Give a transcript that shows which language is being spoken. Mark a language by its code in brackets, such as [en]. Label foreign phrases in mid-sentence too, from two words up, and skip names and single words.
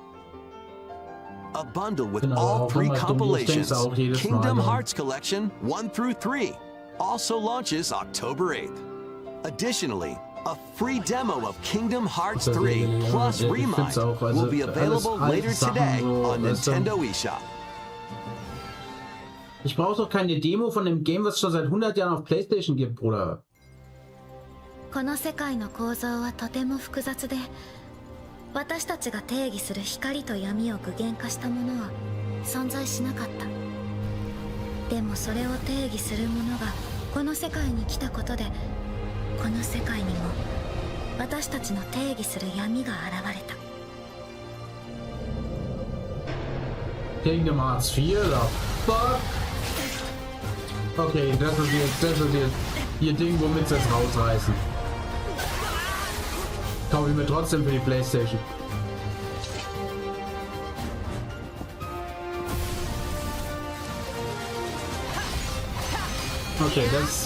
[en] A bundle with all 3 compilations, Kingdom Hearts Collection 1 through 3, also launches October 8th. Additionally, a free demo of Kingdom Hearts 3 plus Remake will be available later today on Nintendo eShop. [de] Ich brauche doch keine Demo von dem Game, was es schon seit 100 Jahren auf PlayStation gibt, Bruder. [ja] この世界の構造はとても複雑で、私たちが定義する光と闇を具現化したものは存在しなかった。でもそれを定義するものがこの世界に来たことで、この世界にも私たちの定義する闇が現れた。 [de] Kingdom Hearts 4, oder? Fuck! Okay, das ist jetzt ihr Ding, womit sie es rausreißen. Kaufe ich mir trotzdem für die PlayStation. Okay, das...